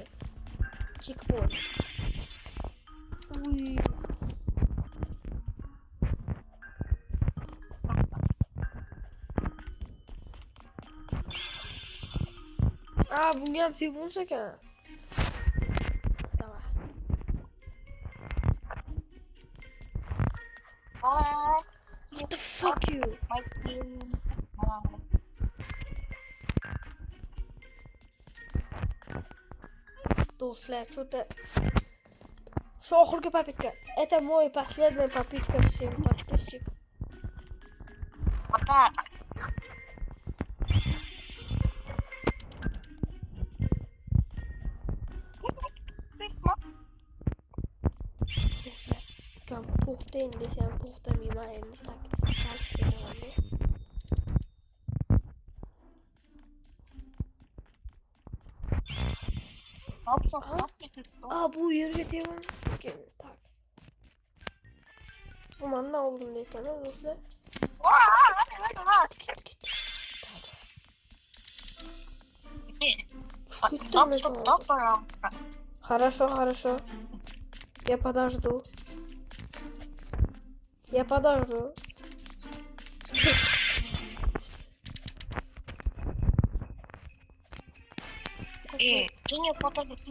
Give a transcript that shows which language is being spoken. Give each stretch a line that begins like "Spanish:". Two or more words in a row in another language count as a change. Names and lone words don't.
Uzbek: Checkpoint. Uy. Bunga ham tep bo'lsa ekan.
Russian: Davay.
English: What the fuck you?
Uzbek: Do'stlar, что-то oxirgi papitka.
Russian: Это мой последний попытка всем подписчикам. Пока.
Uzbek: Do'stlar, kam to'xtang desam to'xtamayman endi tak. Qarshi ketaman-da. Bu yerga tegamiz. Tak. Bu mendan oldimda ekan, do'stlar.
Russian: Хорошо. Я подожду. Ты не подожди.